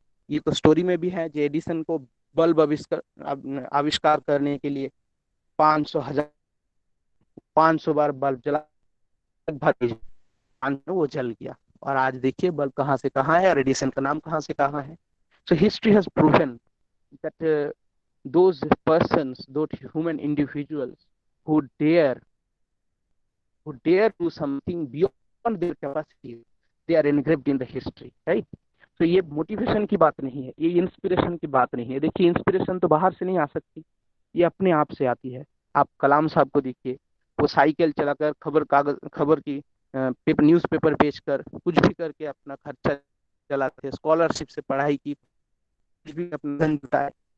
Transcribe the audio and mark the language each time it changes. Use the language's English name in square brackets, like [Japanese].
[Hindi] ये तो स्टोरी में भी है, जो एडिसन को बल्ब आविष्कार करने के लिए 500 बार बल्ब जला, लगभग वो जल गया, और आज देखिए बल्ब कहाँ से कहाँ है और एडिसन का नाम कहाँ से कहाँ है। [English] So history has proven that those persons, those human individuals who dare do something beyond their capacity, they are engraved in the history, right? [Hindi] तो ये मोटिवेशन की बात नहीं है, ये इंस्पिरेशन की बात नहीं है। देखिए इंस्पिरेशन तो बाहर से नहीं आ सकती, ये अपने आप से आती है। आप कलाम साहब को देखिए, वो साइकिल चलाकर खबर की पेपर न्यूज़पेपर बेचकर कुछ भी करके अपना खर्चा चलाते, स्कॉलरशिप से पढ़ाई की, कुछ भी अपना धन जुटाए।